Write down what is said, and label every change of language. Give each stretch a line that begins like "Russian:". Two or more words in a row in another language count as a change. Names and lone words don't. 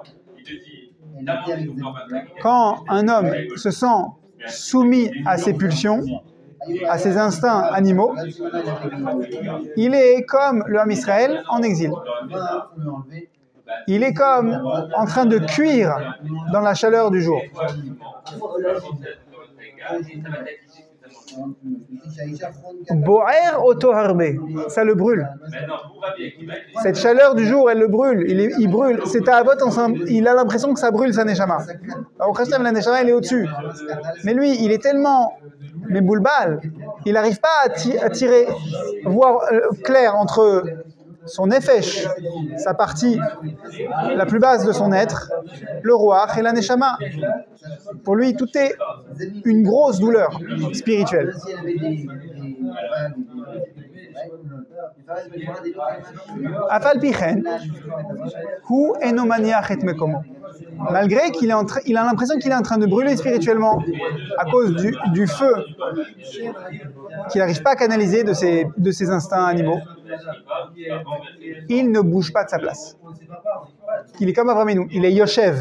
French: Quand un homme se sent soumis à ses pulsions, à ses instincts animaux, il est comme le Ham Israël en exil. Il est comme en train de cuire dans la chaleur du jour.
Hebrew: בוער אותו הרבה,
French: ça le brûle. Cette chaleur du jour, elle le brûle. Il brûle. C'est à Avot ensemble. Il a l'impression que ça brûle sa neshama. Alors Hashem, la neshama, elle est au-dessus. Mais lui, il est tellement boulbal, il n'arrive pas à tirer, voir clair entre son nefesh, sa partie la plus basse de son être, le ruach et la neshama. Pour lui, tout est une grosse douleur spirituelle.
Hebrew: אף על פי כן הוא אינו מניח את מקומו.
French: Malgré qu'il a l'impression qu'il est en train de brûler spirituellement à cause du feu qu'il n'arrive pas à canaliser de ses instincts animaux, il ne bouge pas de sa place. qu'il est comme Avraham Avinu. Il est Yoshev.